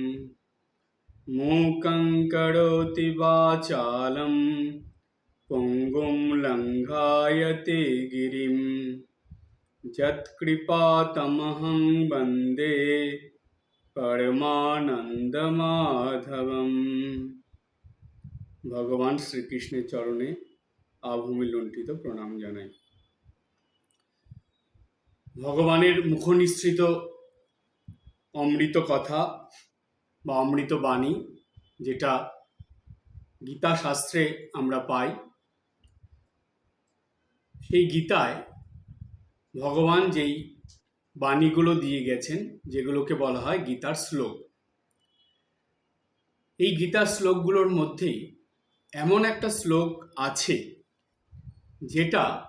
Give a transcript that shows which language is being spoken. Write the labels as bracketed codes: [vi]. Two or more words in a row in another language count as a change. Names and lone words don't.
[sa] मूकं करोति वाचालं पुङ्गुं लङ्घायते गिरिं यत्कृपातमहं वन्दे परमानन्दमाधवम। [bn] ভগবান শ্রীকৃষ্ণের চরণে আভূমি লুণ্ঠিত প্রণাম জানাই। ভগবানের মুখনিসৃত অমৃত কথা বা অমৃত বাণী, যেটা গীতা শাস্ত্রে আমরা পাই, সেই গীতায় ভগবান যেই বাণীগুলো দিয়ে গেছেন, যেগুলোকে বলা হয় গীতার শ্লোক, এই গীতার শ্লোকগুলোর মধ্যেই এমন একটা শ্লোক আছে যেটা